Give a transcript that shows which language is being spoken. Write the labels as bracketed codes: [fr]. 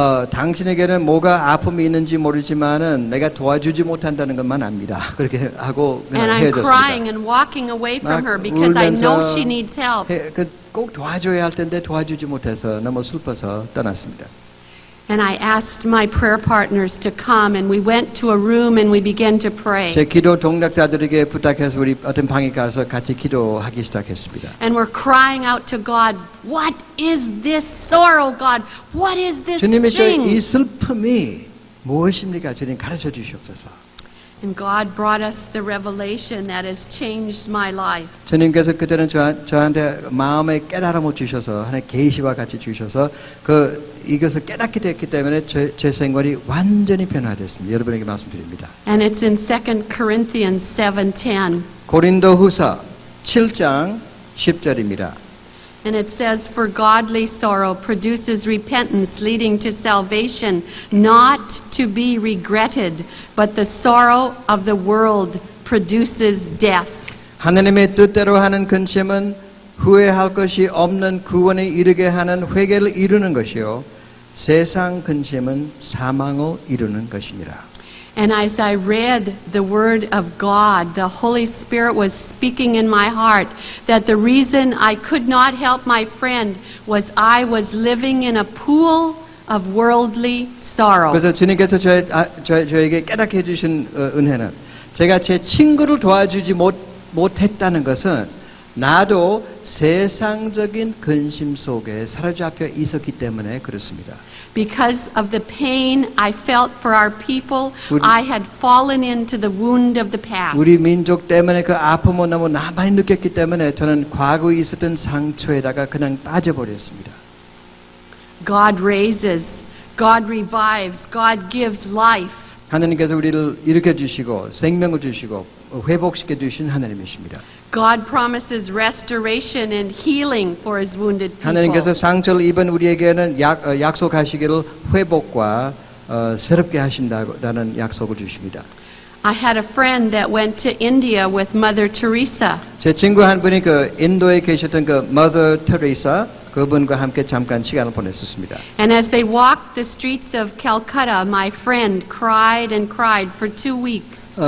[ko] 당신에게는 뭐가 아픔이 있는지 모르지만은 내가 도와주지 못한다는 것만 압니다. 그렇게 하고 [en] And [ko] 그냥 [en] I'm crying [ko] 헤어졌습니다. [en] and walking away from [ko] 막 [en] her because I know [ko] 울면서 [en] she needs help. [ko] 꼭 도와줘야 할 텐데 도와주지 못해서 너무 슬퍼서 떠났습니다. [en] And I asked my prayer partners to come, and we went to a room and we began to pray. [ko] 제 기도 동력자들에게 부탁해서 우리 어떤 방에 가서 같이 기도하기 시작했습니다. [en] And we're crying out to God, what is this sorrow, God? What is this [ko] 주님의 이 [en] thing? [ko] 슬픔이 무엇입니까? 주님 가르쳐 주시옵소서. [en] And God brought us the revelation that has changed my life. [ko] 주님께서 그때는 저한테 마음의 깨달음을 주셔서 하나의 계시와 같이 주셔서 이것을 깨닫게 됐기 때문에 제 생활이 완전히 변화됐습니다. 여러분에게 말씀드립니다. [en] And it's in 2 Corinthians 7:10. [ko] 고린도후서 7장 10절입니다. [en] And it says, for godly sorrow produces repentance leading to salvation, not to be regretted, but the sorrow of the world produces death. [ko] 하나님의 뜻대로 하는 근심은 후회할 것이 없는 구원에 이르게 하는 회개를 이루는 것이요 세상 근심은 사망을 이루는 것이니라. [en] And as I read the Word of God, the Holy Spirit was speaking in my heart that the reason I could not help my friend was I was living in a pool of worldly sorrow. [ko] 그래서 주님께서 저에게 깨닫게 해주신 은혜는 제가 제 친구를 도와주지 못했다는 것은 나도 세상적인 근심 속에 사로잡혀 있었기 때문에 그렇습니다. [en] Because of the pain I felt for our people, I had fallen into the wound of the past. [ko] 우리 민족 때문에 그 아픔을 너무 많이 느꼈기 때문에 저는 과거에 있었던 상처에다가 그냥 빠져버렸습니다. [en] God raises, God revives, God gives life. [ko] 하나님께서 우리를 일으켜 주시고 생명을 주시고 회복시켜 주신 하나님이십니다. [en] God promises restoration and healing for His wounded people. [ko] 하나님께서 상처를 입은 우리에게는 약속하시기를 회복과 새롭게 하신다는 약속을 주십니다. [en] I had a friend that went to India with Mother Teresa. [ko] 제 친구 한 분이 인도에 계셨던 Mother Teresa 그분과 함께 잠깐 시간을 보냈었습니다. [en] And as they walked the streets of Calcutta, my friend cried and cried for 2 weeks.